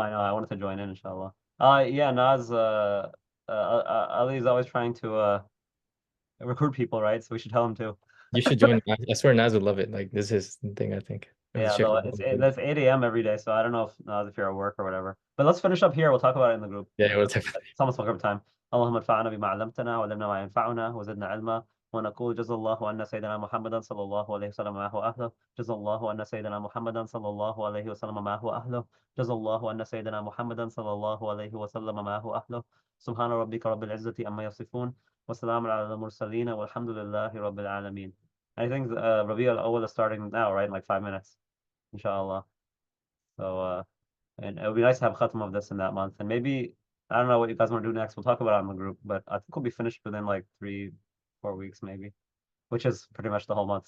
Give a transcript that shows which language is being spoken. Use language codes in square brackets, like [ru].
[en] I wanted to join in, inshallah. Yeah, Naz, Ali's always trying to recruit people, right? So we should tell him too. you should join. I swear Naz would love it. Like this is his thing, I think. And the Yeah, Sheikh though would love it. that's 8 a.m. every day, so I don't know if Naz, if you're at work or whatever. But let's finish up here. We'll talk about it in the group. Yeah, we'll definitely. It's almost Maghrib time. [ar] اللهم انفعنا بما علمتنا وعلمنا ما ينفعنا وزدنا علما ونقول جزا الله أن سيدنا محمدا صلى الله عليه وسلم ما هو أهله جزا الله أن سيدنا محمدا صلى الله عليه وسلم ما هو أهله جزا الله أن سيدنا محمدا صلى الله عليه وسلم ما هو أهله سبحان ربك رب العزة أما يصفون وسلام على المرسلين والحمد لله رب العالمين. [en] I think Rabi al-Awwal is starting now, right? In like 5 minutes, inshallah. So and it would be nice to have khatam of this in that month. And maybe, I don't know what you guys want to do next. We'll talk about it on the group, but I think we'll be finished within like 3-4 weeks, maybe, which is pretty much the whole month.